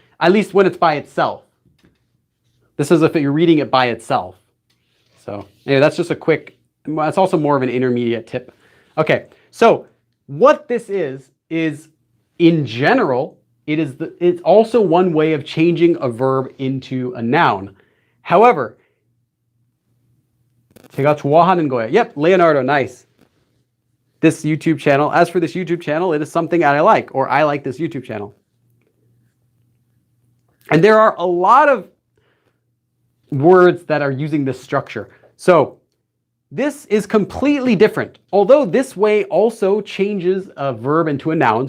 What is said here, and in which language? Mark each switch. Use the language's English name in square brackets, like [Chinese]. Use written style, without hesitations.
[English] At least when it's by itself. This is if you're reading it by itself. So anyway, that's just a quick, that's also more of an intermediate tip. Okay, so what this is in general, it's also one way of changing a verb into a noun. [Korean] However, 제가 좋아하는 거예요. [English] Yep, Leonardo, nice. This YouTube channel, as for this YouTube channel, it is something that I like, or I like this YouTube channel. And there are a lot of words that are using this structure. So this is completely different. Although this way also changes a verb into a noun.